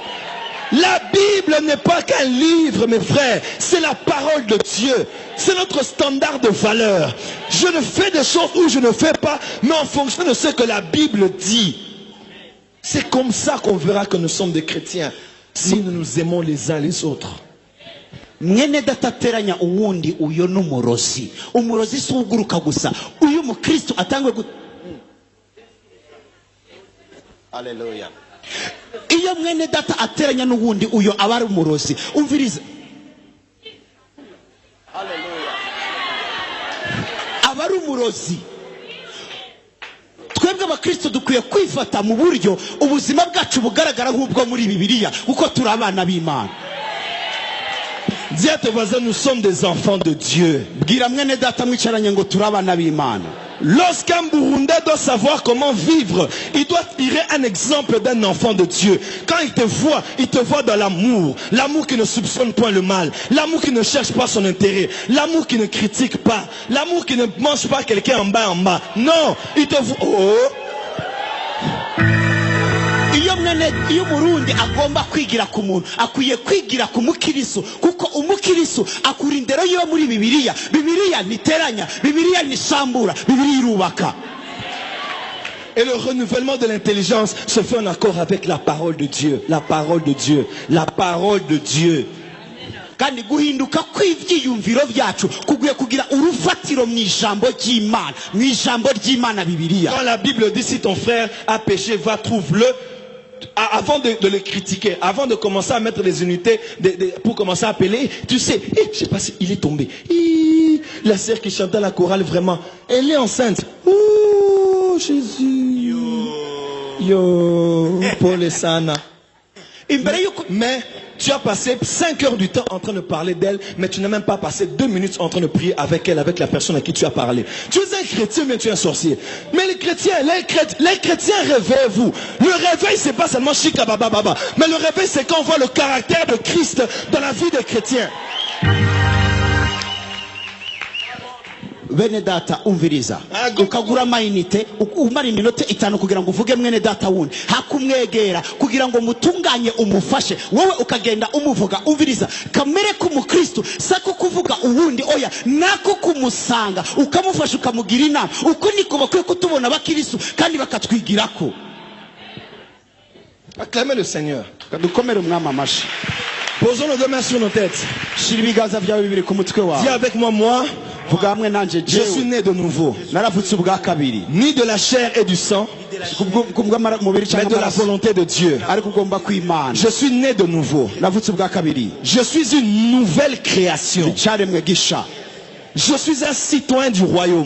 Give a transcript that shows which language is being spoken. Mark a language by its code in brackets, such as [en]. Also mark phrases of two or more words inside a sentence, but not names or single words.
[fr] La Bible n'est pas qu'un livre, mes frères. C'est la parole de Dieu. C'est notre standard de valeur. Je ne fais des choses où je ne fais pas, mais en fonction de ce que la Bible dit. C'est comme ça qu'on verra que nous sommes des chrétiens. Si nous nous aimons les uns les autres. [rn] Mwene datateranya uwundi uyo n'umurozi umurozi suguruka gusa uyu mu Kristo atangwe Haleluya. Iyo mwene data ateranya n'uwundi uyo abari umurozi umviriza Haleluya. Abari umurozi twebwe abakristo dukwiye kwifata mu buryo ubuzima bwacu bugaragara nk'ubwo muri Bibiliya uko turi abana b'Imana. [fr] Dis à tes voisins, nous sommes des enfants de Dieu. Lorsqu'un Burundais doit savoir comment vivre, il doit tirer un exemple d'un enfant de Dieu. Quand il te voit dans l'amour. L'amour qui ne soupçonne point le mal. L'amour qui ne cherche pas son intérêt. L'amour qui ne critique pas. L'amour qui ne mange pas quelqu'un en bas. Non, il te voit... [rn] Iyo mwene iyo umurundi agomba kwigira ku muntu akwiye kwigira ku mukiriso kuko umukiriso akura indero yo muri Bibiliya. Bibiliya niteranya, Bibiliya nisambura, Bibiliya irubaka. [fr] Et le renouvellement de l'intelligence se fait en accord avec la parole de Dieu. La parole de Dieu. La parole de Dieu. [rn] Kandi guhinduka kw'ivyiyumviro vyacu kugiye kugira urufatiro mw'ijambo ry'Imana, mw'ijambo ry'Imana Bibiliya. [fr] Quand la Bible dit si ton frère a péché, va trouve-le. Avant de le critiquer, avant de commencer à mettre des unités pour commencer à appeler, tu sais, je sais pas si il est tombé. La sœur qui chantait la chorale, vraiment, elle est enceinte. Oh Jésus. Yo, Paul Sana. Mais tu as passé 5 heures du temps en train de parler d'elle, mais tu n'as même pas passé 2 minutes en train de prier avec elle, avec la personne à qui tu as parlé. Tu es un chrétien, mais tu es un sorcier. Mais les chrétiens, réveillez-vous. Le réveil, c'est pas seulement chica baba baba, mais le réveil, c'est quand on voit le caractère de Christ dans la vie des chrétiens. [rn] Bene data umviriza ukagura amayinite umara iminota 5 kugira ngo uvuge mwene data wundi hakumwegera kugira ngo mutunganye umufashe wowe ukagenda umuvuga. Umviriza kamere k'umukristo sako kuvuga uwundi oya nako kumusanga ukamufasha ukamugira inama. Uko niko bakwiye kutubona abakristo kandi bakatwigirako. [fr] Acclamez le Seigneur. [rn] Kadukomere umwami amashi. [fr] Posons nos 2 mains sur nos têtes. [rn] Shira ibiganza byawe bibiri ku mutwe wawe. [fr] Dis avec moi, je suis né de nouveau, ni de la chair et du sang, mais de la volonté de Dieu. Je suis né de nouveau. Je suis une nouvelle création. Je suis un citoyen du royaume.